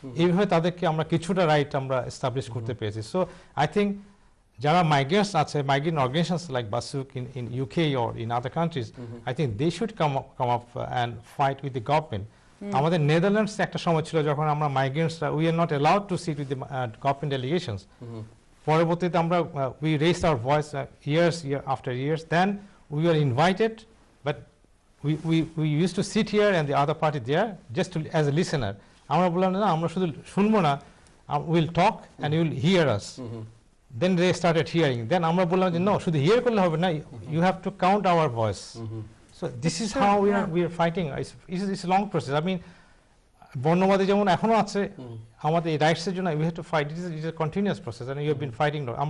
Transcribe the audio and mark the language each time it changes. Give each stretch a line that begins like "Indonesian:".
Bangla: এইভাবে তাদেরকে আমরা কিছুটা রাইট আমরা এস্টাবলিশ করতে পেরেছি।
English: so I think
Bangla: যারা মাইগ্রেন্টস আছে,
English: Migrant organisations like বাসুক in UK or in other countries, I think they should come up and fight with the government.
Bangla: আমাদের নেদারল্যান্ডস একটা সময় ছিল যখন আমরা মাইগ্রেন্টসরা
English: we are not allowed to sit with the government delegations.
Bangla: পরবর্তীতে আমরা
English: we raised our voice years after years, then we were invited, but we used to sit here and the other party there just to as a listener.
Bangla: আমরা বললাম না আমরা শুধু শুনবো না,
English: we'll talk and you will hear us. Then they started hearing. Then
Bangla: আমরা বললাম যে
English: no,
Bangla: শুধু hear করলে হবে না,
English: you have to count our voice. So this is how we are fighting. It's a long process. I mean,
Bangla: বর্ণবাদী যেমন এখনো আছে, আমাদের এই রাইটসের জন্য
English: we have to fight. It is a continuous process and you have been fighting.